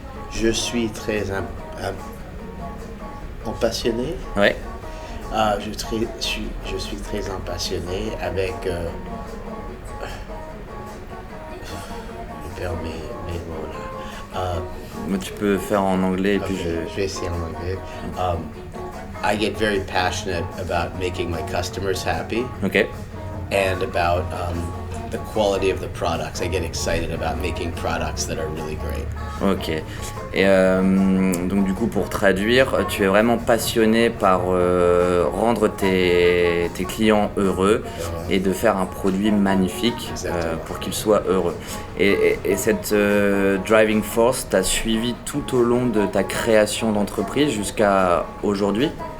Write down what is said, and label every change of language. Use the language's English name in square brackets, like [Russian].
[French] Je suis très passionné. Ouais. Je suis très impassionné avec... je perds mes mots là. Mais tu peux faire en anglais et puis Je vais essayer en anglais. [English] I get very passionate about making my customers happy, Ok. and about the quality of the products. I get excited about making products that are really great. Ok. [French] Et donc du coup, pour traduire, tu es vraiment passionné par rendre tes clients heureux et de faire un produit magnifique pour qu'ils soient heureux. Et cette [English] driving force [French] t'a suivi tout au long de ta création d'entreprise jusqu'à aujourd'hui?